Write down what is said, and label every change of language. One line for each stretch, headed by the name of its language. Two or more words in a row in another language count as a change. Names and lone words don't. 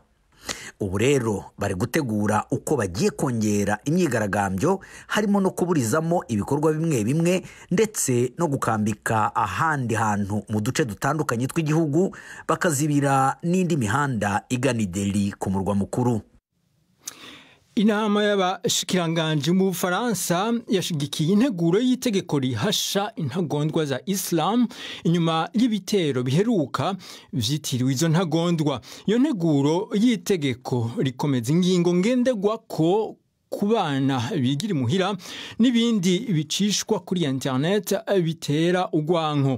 Kinyarwanda: Ubu rero bari gutegura uko bagiye kongera imyigaragambyo, harimo no kuburizamo ibikorwa bimwe bimwe ndetse no gukambika ahandi hantu mu duce dutandukanye tw'igihugu, bakazibira n'indi mihanda igana Delhi ku murwa mukuru.
Rundi: Inama y'abashikiranganje mu Bufaransa yashigikiye integuro y'itegeko rihasha intagondwa za Islam inyuma y'ibitero biheruka vyitiriwe izo ntagondwa. Iyo nteguro y'itegeko rikomeza ingingo ngenderwako ku bana bigira imuhira n'ibindi bicishwa kuri internet bitera ugwanko.